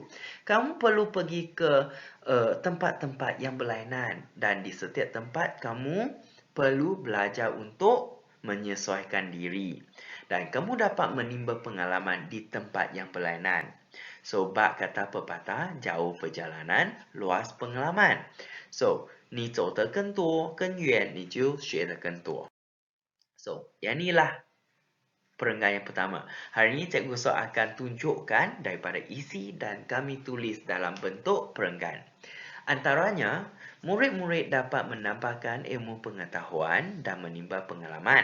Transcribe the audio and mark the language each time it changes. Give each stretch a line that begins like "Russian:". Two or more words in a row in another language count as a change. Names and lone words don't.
Malay: Kamu perlu pergi ke tempat-tempat yang berlainan dan di setiap tempat kamu perlu belajar untuk menyesuaikan diri. Dan kamu dapat menimba pengalaman di tempat yang berlainan. So, bak kata pepatah, jauh perjalanan, luas pengalaman. So,
Chinese: 你走得更多更远，你就学得更多。So,
Malay: yang inilah perenggan yang pertama. Hari ini Cikgu So akan tunjukkan daripada isi dan kami tulis dalam bentuk perenggan. Antaranya, murid-murid dapat menambahkan ilmu pengetahuan dan menimba pengalaman.